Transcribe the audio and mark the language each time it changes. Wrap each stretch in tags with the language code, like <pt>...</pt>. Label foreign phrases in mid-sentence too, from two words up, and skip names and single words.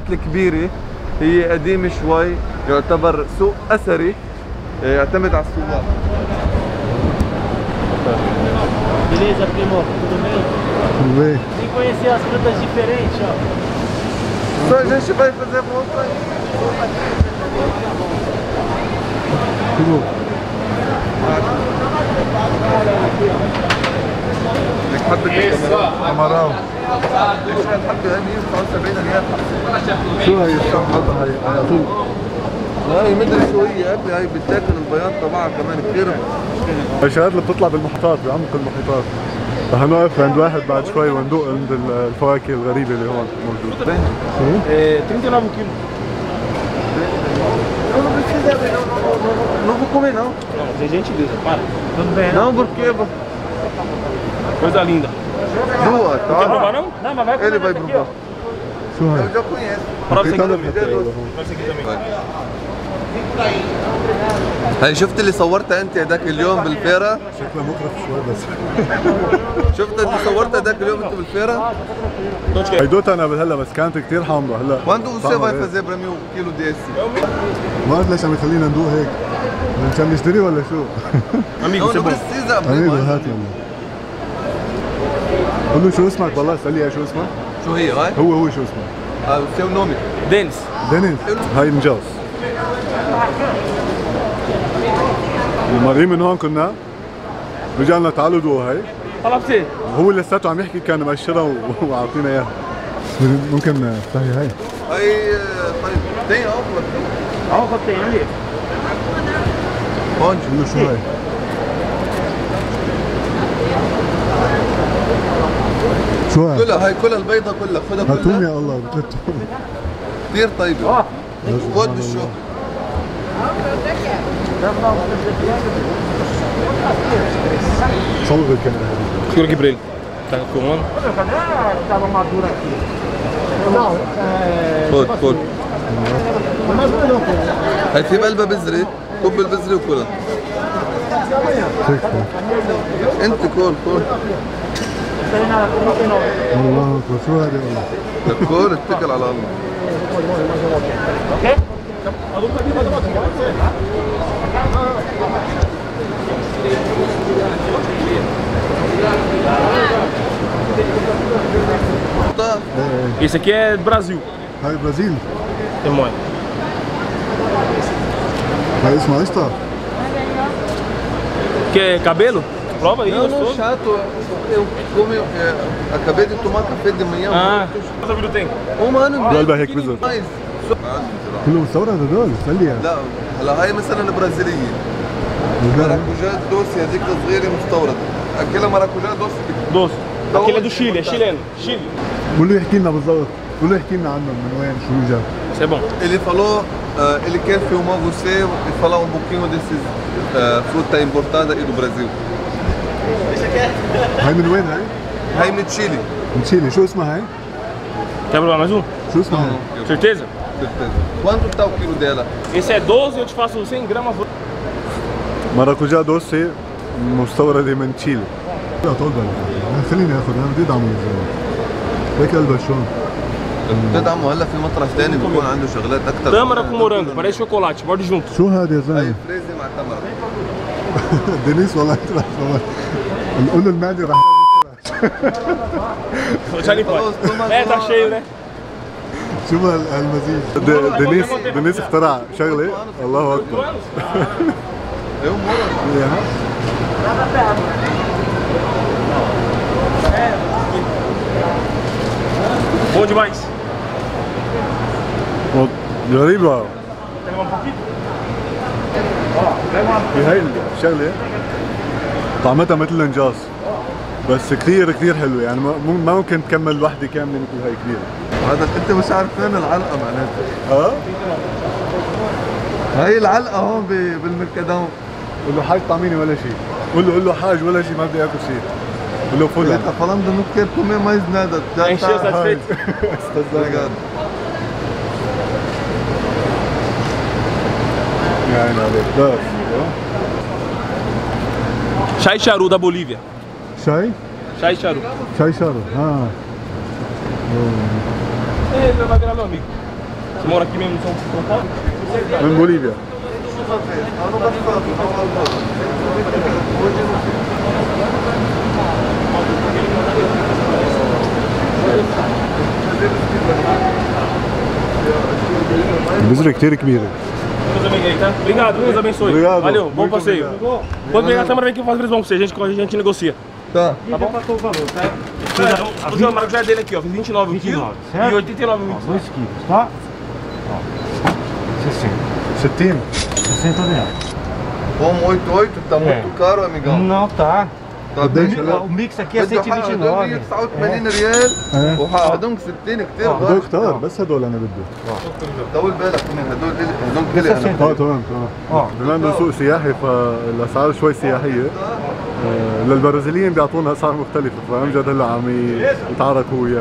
<ar>الكبيرة هي قديمة شوي، يعتبر سوق أثري يعتمد على السواق.</ar> <pt>Beleza, primo? Tudo bem? Tudo bem. Vem conhecer as frutas diferentes, ó. Só a gente vai fazer volta aí. Tudo.</pt> <ar>عمراوي. شو هي الشنطة هاي على طول؟ هاي مدري شو هي يا ابني، هاي بتاكل البياض تبعها كمان كثير. الشغلات اللي بتطلع بالمحيطات بعمق المحيطات. رح نوقف عند واحد بعد شوي وندوق عند الفواكه الغريبة اللي هون موجودة.</ar> <pt>39 quilos. Não vou comer não. Não, tem gentileza, para. Tudo bem, Não, porque Coisa linda. duas, Não quer tá? provar não? Não, mas vai comer Ele vai essa aqui, provar.</pt> <ar>شو هاي؟</ar> <pt>Eu já conheço. Prova isso aqui</pt> <ar>محيطات</ar> <pt>também.</pt> <ar>حتى هون.</ar> <pt>Prova isso aqui também.</pt> <ar>هاي شفت اللي صورتها انت هداك اليوم بالفيرة؟ شكلها مقرف شوي بس. شفت اللي صورتها هداك اليوم انت بالفيرة؟ هي دوتها انا قبل هلا بس كانت كثير حامضة هلا.</ar> <pt>Quando você</pt> <ar>طعمها</ar> <pt>vai</pt> <ar>غير.</ar> <pt>fazer para mim um quilo desse?</pt> <ar>ما قلت ليش عم يخلينا ندوق هيك؟ مشان نشتري ولا شو؟</ar> <pt>Amigo, Não, você é não bom. precisa abrir</pt> <ar>حبيبي</ar> <pt>mais.</pt> <ar>هات يلا. قول له شو اسمك والله، اسألي شو اسمك؟ شو هي هاي؟ هو شو اسمه؟</ar> <pt>O seu nome. Denis.</pt> <ar>دينيس. هاي مجاز. المريم من هون كنا رجعنا تعالوا دوقوا هاي.</ar> <pt>Fala pra você.</pt> <ar>هو اللي لساته عم يحكي كان مقشرها وعطينا اياها. ممكن تفتحي هاي؟ هاي طيب</ar> <pt>tem álcool aqui. Álcool tem ali. Onde?</pt> <ar>قول له شو هاي؟ شو هاي؟ كلها هاي كلها البيضة كلها خدها هاتوم كلها. يا الله بتلتهم. كثير طيبة. خد بالشوك. صور الكاميرا هذه.</ar> <pt>Segura aqui pra ele. Tá filmando? Estava madura aqui. Não,</pt> <ar>خد خد.</ar> <pt>madura não, pô.</pt> <ar>هاي في بقلبها بذرة، كب البذرة وكلها. تكفى. انت كل الله اكبر شو هذا والله؟ كل اتكل على الله.</ar> <pt>Esse aqui é do Brasil.</pt> <ar>هاي برازيل.</ar> <pt>Tem mãe.</pt> <ar>هاي اسمها قشطة.</ar> <pt>Quer cabelo? Prova aí, Não, não, gostoso. chato. Eu como acabei de tomar café de manhã. Ah, quantos vídeos tem? ano e</pt> <ar>قلبها هيك بذر.</ar> <pt>mais.</pt> <ar>كله مستورد هدول، اسألي لا هلا هاي مثلا برازيلية.</ar> <pt>maracujá doce</pt> <ar>هذيك صغيرة مستوردة. أكلها</ar> <pt>maracujá doce. Doce. Aquele é do Chile, é chileno. Chile.</pt> <ar>قول له يحكي لنا بالضبط، قول له يحكي لنا عنه من وين شو جاب.</ar> <pt>Isso é bom. Ele falou, ele quer filmar você e falar um pouquinho desses fruta importada aí do Brasil.</pt> <ar>هاي من وين هاي؟ هاي من تشيلي. من تشيلي، شو اسمها هاي؟</ar> <pt>Quer provar mais um?</pt> <ar>شو اسمها هاي؟</ar> <pt>Certeza? Certeza. Quanto tá o quilo dela? Esse é 12, eu te faço 100 gramas. maracujá doce</pt> <ar>مستوردة من تشيلي. لا طول بالك، خليني اخذ انا بدي ادعمه يا زلمه. هيك قلبها شلون؟ بتدعمه هلا في مطرح ثاني بيكون عنده شغلات أكثر.</ar> <pt>Tâmara com morango, parece chocolate, morde junto.</pt> <ar>شو هذا يا هاي زلمه؟ فريزي مع تمر. دينيس والله انت رح تروح. نقول له المعده رح</ar> <pt>Já limpou. É, tá cheio, né?</pt> <ar>شو هالمزيج؟ دينيس اخترع شغله الله اكبر.</ar> <pt>Eu moro. Bom demais.</pt> <ar>غريبة. في هاي الشغلة طعمتها مثل الانجاز بس كثير كثير حلوة، يعني ما ممكن تكمل وحدة كاملة مثل هاي كبيرة. هذا انت مش عارف فين العلقة معناتها. هاي العلقة هون بالمركدون. قول له حاج طعميني ولا شيء. قول له حاج ولا شيء، ما بدي اكل شيء. قول له فل.</ar> <pt>انت falando não quero comer mais nada. Já Encheu está. satisfeito? Obrigado.</pt> <ar>يعني عليك بس.</ar> <pt>Chai charu da Bolívia.</pt> <ar>شاي؟</ar> <pt>Chai charu.</pt> <ar>شاي شارو.</ar> <pt>Ele vai virar meu amigo. Você mora aqui mesmo em São Paulo?</pt> <ar>من بوليفيا. البذرة كتير كبيرة.</ar> <pt>Deus abençoe, tá? Obrigado, Deus abençoe. Obrigado. Valeu, bom Muito passeio. obrigado. Quando pegar a câmera, vem aqui e faz visão pra você. A gente negocia. Tá. Tá bom? O João Maracujá é dele aqui, ó. Fiz 29 o quilo e 89 o 2 quilos, tá? Ó, 60. 60. 60 reais. Como 88, tá muito caro, amigão. Não, tá. Tá bem. O mix aqui é 129.</pt> <ar>89 ريال وهدول 60 كثير هدول غالي. كتار بس هدول انا بدي. طول بالك من هدول كلي انا. تمام. بما انه سوق سياحي فالاسعار شوي سياحيه. للبرازيليين بيعطونا اسعار مختلفه، فامجد هلا عم يتعاركوا وياه.</ar>